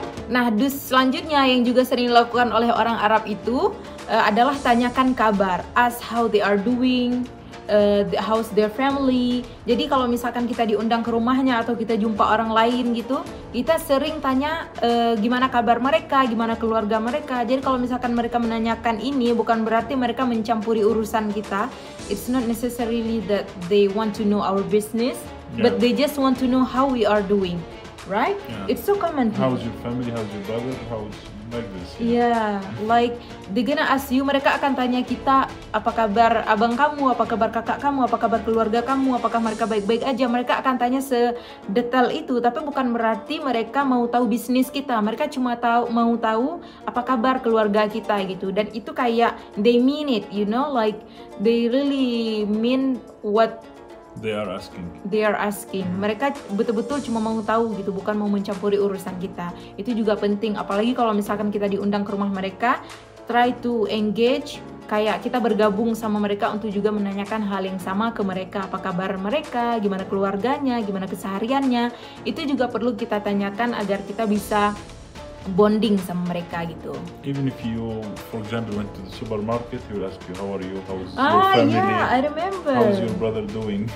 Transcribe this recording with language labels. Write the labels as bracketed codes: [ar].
[id] Nah, dus selanjutnya yang juga sering dilakukan oleh orang Arab itu adalah tanyakan kabar, [en] ask how they are doing, how's their family. [id] Jadi kalau misalkan kita diundang ke rumahnya atau kita jumpa orang lain gitu, kita sering tanya gimana kabar mereka, gimana keluarga mereka. Jadi kalau misalkan mereka menanyakan ini, bukan berarti mereka mencampuri urusan kita. [en] It's not necessarily that they want to know our business, but they just want to know how we are doing. Right? Yeah. It's so common. How's your family? How's your brother? How's like this? Yeah, like they gonna ask you. [id] Mereka akan tanya kita, apa kabar abang kamu, apa kabar kakak kamu, apa kabar keluarga kamu, apakah mereka baik-baik aja. Mereka akan tanya sedetail itu, tapi bukan berarti mereka mau tahu bisnis kita. Mereka cuma mau tahu apa kabar keluarga kita gitu. Dan itu kayak [en] they mean it, you know, like they really mean what they are asking. [id] Mereka betul-betul cuma mau tahu gitu, bukan mau mencampuri urusan kita. Itu juga penting, apalagi kalau misalkan kita diundang ke rumah mereka, [en] try to engage, [id] kayak kita bergabung sama mereka untuk juga menanyakan hal yang sama ke mereka. Apa kabar mereka, gimana keluarganya, gimana kesehariannya. Itu juga perlu kita tanyakan agar kita bisa bonding sama mereka gitu. [en] Even if you, for example, went to the supermarket, he will ask you, how are you, how's your family? Yeah, I remember. How's your brother doing?